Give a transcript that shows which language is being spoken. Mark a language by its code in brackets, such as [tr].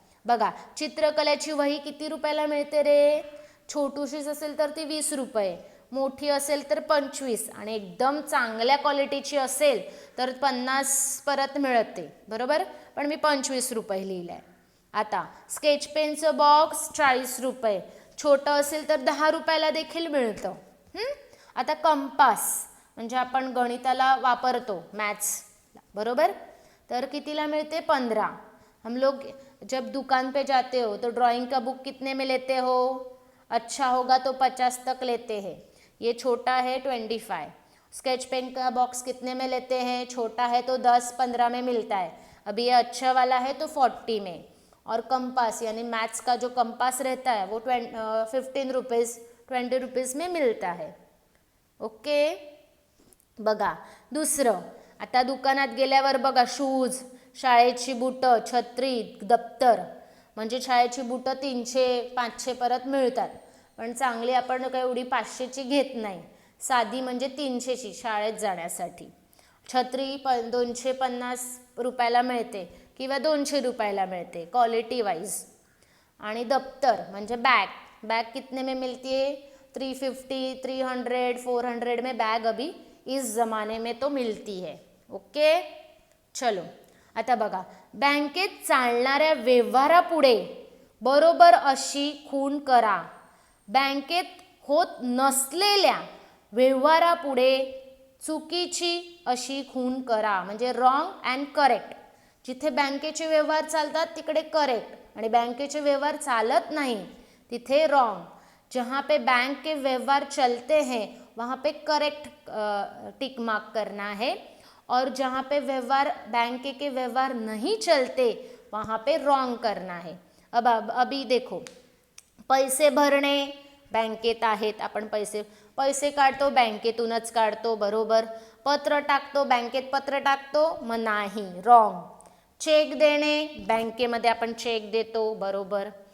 [mr] बघा, चित्रकलेची वही किती रुपयाला मिळते रे? छोटूशीच असेल तर ती 20 रुपये, मोठी असेल तर 25, आणि एकदम चांगल्या क्वालिटीची असेल तर 50 परत मिळते, बरोबर. पण मी 25 रुपये लिहिलं आहे. आता स्केच पेनचं बॉक्स 40 रुपये, छोटं असेल तर 10 रुपयाला देखील मिळतं. आता कंपास म्हणजे आपण गणिताला वापरतो, मॅथ्स, बरोबर. तर कितीला मिळते? 15. [hi] हम लोग जब दुकान पे जाते हो तो ड्राइंग का बुक कितने में लेते हो? अच्छा होगा तो 50 तक लेते हैं. ये छोटा है 25. स्केच पेन का बॉक्स कितने में लेते हैं? छोटा है तो 10-15 में मिलता है. अभी ये अच्छा वाला है तो 40 में. और कंपास यानी मैथ्स का जो कंपास रहता है वो 15 रुपीज़ 20 रुपीज़ में मिलता है. [en] Okay. [mr] बघा दुसरं, आता दुकानात गेल्यावर बघा, शूज, शाळेची बुटं, छत्री, दप्तर, म्हणजे शाळेची बुटं 300-500 परत मिळतात, पण चांगली आपण काही एवढी 500ची घेत नाही, साधी म्हणजे 300ची शाळेत जाण्यासाठी. छत्री 250 रुपयाला मिळते किंवा 200 रुपयाला मिळते क्वालिटी वाइज. आणि दप्तर म्हणजे [hi] बैग कितने में मिलती है? 350, 300, 400 में बैग अभी इस ज़माने में तो मिलती है. ओके. चलो [mr] आता बघा, बँकेत चालणाऱ्या व्यवहारापुढे बरोबर अशी खूण करा. बँकेत होत नसलेल्या व्यवहारापुढे चुकीची अशी खूण करा. म्हणजे रॉंग अँड करेक्ट. जिथे बँकेचे व्यवहार चालतात तिकडे करेक्ट आणि बँकेचे व्यवहार चालत [hi] नहीं [mr] तिथे रॉन्ग. [hi] जहाँ पे बैंक के व्यवहार चलते हैं वहाँ पे करेक्ट टिक मार्क करना है और जहाँ पे व्यवहार बैंक के व्यवहार नहीं चलते वहाँ पे रॉन्ग करना है. अब अभी देखो, [mr] पैसे भरणे बँकेत आहेत, आपण पैसे काढतो बँकेतूनच काढतो, बरोबर. पत्र टाकतो बँकेत पत्र टाकतो, मग नाही, रॉंग. चेक देणे बँकेमध्ये आपण चेक देतो, बरोबर.